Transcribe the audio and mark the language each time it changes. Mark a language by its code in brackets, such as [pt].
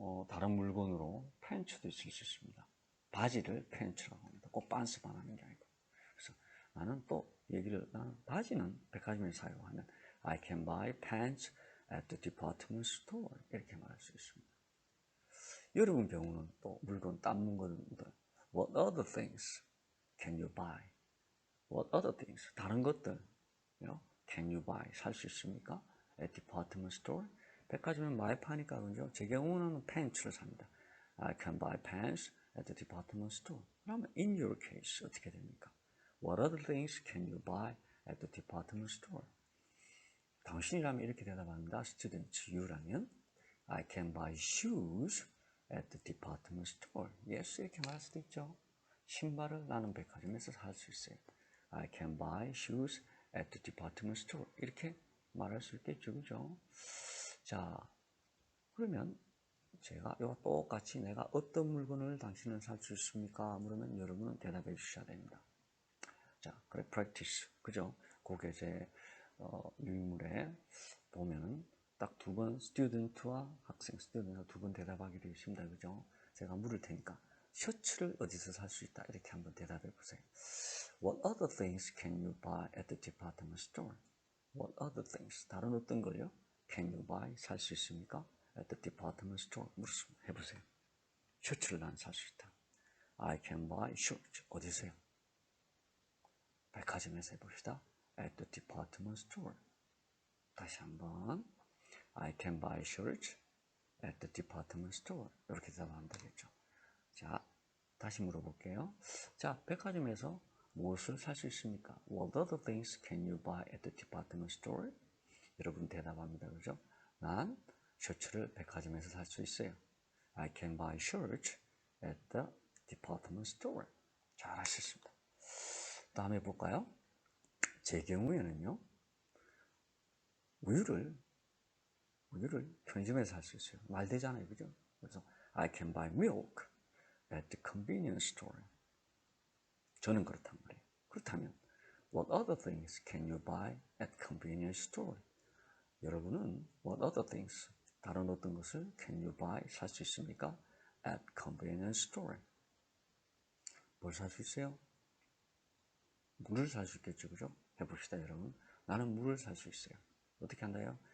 [ko] 다른 물건으로 팬츠도 있을 수 있습니다. 바지를 팬츠라고 합니다. 꼭 반스만 하는 게 아니고. 그래서 나는 바지는 백화점에서 사요 하면 [en] I can buy pants at the department store [ko] 이렇게 말할 수 있습니다. 여러분 경우는 또 딴 물건들 [en] What other things can you buy? What other things? [ko] 다른 것들 [en] can you buy? [ko] 살 수 있습니까? [en] At department store? [ko] 백화점에 많이 파니까 그죠? 제 경우는 팬츠를 삽니다. [en] I can buy pants at the department store. [ko] 그러면 [en] in your case [ko] 어떻게 됩니까? [en] What other things can you buy at the department store? [ko] 당신이라면 이렇게 대답합니다. [en] Student U라면 I can buy shoes at the department store. [ko] Yes, 이렇게 말할 수도 있죠. 신발을 나는 백화점에서 살 수 있어요. [en] I can buy shoes at the department store. [ko] 이렇게 말할 수 있겠죠, 그죠? 자, 그러면 제가 이거 똑같이 내가 어떤 물건을 당신은 살 수 있습니까? 물으면 여러분은 대답해 주셔야 됩니다. 자, 그래, practice. 그죠? 그게 제 유인물에 보면은 딱 두 번 스튜던트와 학생, 스튜던트가 두 번 대답하게 되어 있습니다. 그죠? 제가 물을 테니까 셔츠를 어디서 살 수 있다. 이렇게 한번 대답해 보세요. [en] What other things can you buy at the department store? What other things? [ko] 다른 어떤 걸요? [en] Can you buy? [ko] 살 수 있습니까? [en] At the department store. [ko] 물었습니다. 해보세요. 셔츠를 난 살 수 있다. [en] I can buy shirts. [ko] 어디서요? 백화점에서 해봅시다. [en] At the department store. [ko] 다시 한번. [en] I can buy shirts at the department store. [ko] 이렇게 대답하면 되겠죠. 자, 다시 물어볼게요. 자, 백화점에서 무엇을 살 수 있습니까? [en] What other things can you buy at the department store? [ko] 여러분 대답합니다. 그죠? 난 셔츠를 백화점에서 살 수 있어요. [en] I can buy shirts at the department store. [ko] 잘하셨습니다. 다음에 볼까요? 제 경우에는요, 우유를 편의점에서 살 수 있어요. 말 되잖아요, 그죠? 그래서 [en] I can buy milk at the convenience store. [ko] 저는 그렇단 말이에요. 그렇다면 [en] what other things can you buy at convenience store? [ko] 여러분은 [en] what other things, [ko] 다른 어떤 것을 [en] can you buy, [ko] 살 수 있습니까? [en] at convenience store. [ko] 뭘 살 수 있어요? 물을 살 수 있겠죠, 그죠? 해봅시다, 여러분. 나는 물을 살 수 있어요. 어떻게 한다요?